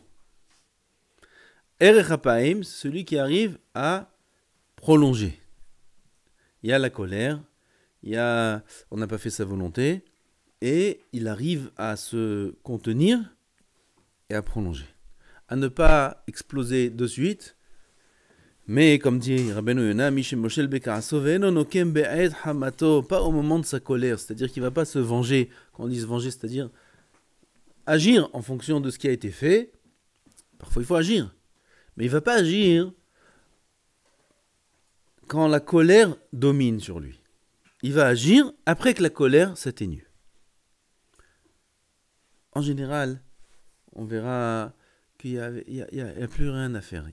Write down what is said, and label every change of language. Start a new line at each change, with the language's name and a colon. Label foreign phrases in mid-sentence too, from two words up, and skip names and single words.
Hebrew: Erech Hapaim,
French: c'est celui qui arrive à prolonger. Il y a la colère, on n'a pas fait sa volonté, et il arrive à se contenir et à prolonger. À ne pas exploser de suite, mais comme dit Rabbeinu Yona,
Hebrew: Mishemoshel Bekaraso ve'eno nokem be'ed hamato,
French: pas au moment de sa colère, c'est-à-dire qu'il ne va pas se venger. Quand on dit se venger, c'est-à-dire agir en fonction de ce qui a été fait. Parfois il faut agir, mais il ne va pas agir quand la colère domine sur lui. Il va agir après que la colère s'atténue. En général, on verra qu'il n'y a plus rien à faire.